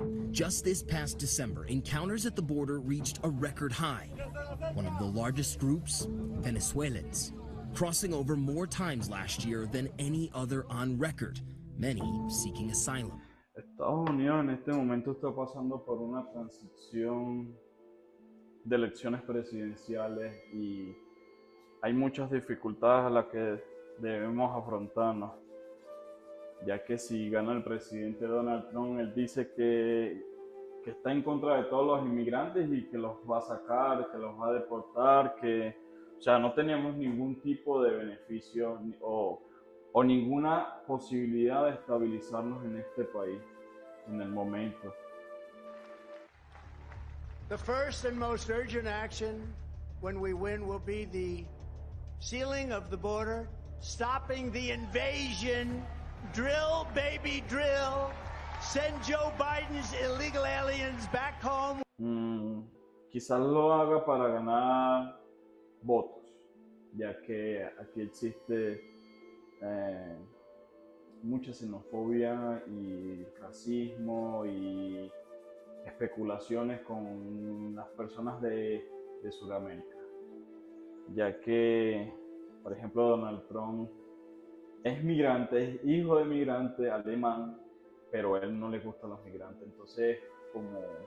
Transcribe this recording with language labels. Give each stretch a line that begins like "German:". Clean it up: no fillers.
English: Just this past December, encounters at the border reached a record high. One of the largest groups, Venezuelans, crossing over more times last year than any other on record, many seeking asylum.
Spanish: Estados Unidos en este momento está pasando por una transición de elecciones presidenciales y hay muchas dificultades a las que debemos afrontarnos, ya que si gana el presidente Donald Trump, él dice que está en contra de todos los inmigrantes y que los va a sacar, que los va a deportar, o sea, no teníamos ningún tipo de beneficio o ninguna posibilidad de estabilizarnos en este país en el momento.
English: The first and most urgent action when we win will be the sealing of the border, stopping the invasion, drill, baby, drill, send Joe Biden's illegal aliens back home.
Spanish: Quizás lo haga para ganar votos, ya que aquí existe mucha xenofobia y racismo y especulaciones con las personas de Sudamérica, ya que, por ejemplo, Donald Trump es migrante, es hijo de migrante alemán, pero a él no le gustan los migrantes, entonces como